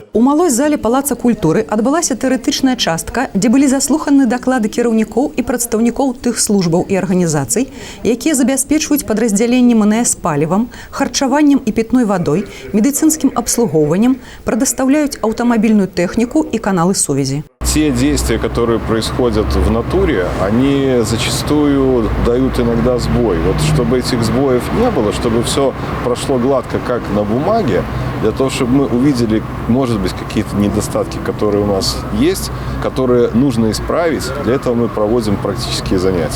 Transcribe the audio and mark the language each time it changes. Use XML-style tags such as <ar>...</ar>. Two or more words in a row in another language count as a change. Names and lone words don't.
<be>У малой зале Палаца культуры адбылася тэарэтычная частка, дзе былі заслуханы даклады кіраўнікоў і прадстаўнікоў тых службаў і арганізацый, якія забяспечваюць падраздзяленне МНС палівам, харчаваннем і пітной вадой, медыцынскім абслугоўваннем, прадастаўляюць аўтамабільную тэхніку і каналы сувязі.</be> <ru>Те действия, которые происходят в натуре, они зачастую дают иногда сбой. Вот чтобы этих сбоев не было, чтобы все прошло гладко, как на бумаге, для того, чтобы мы увидели, может быть, какие-то недостатки, которые у нас есть, которые нужно исправить, для этого мы проводим практические занятия.</ru>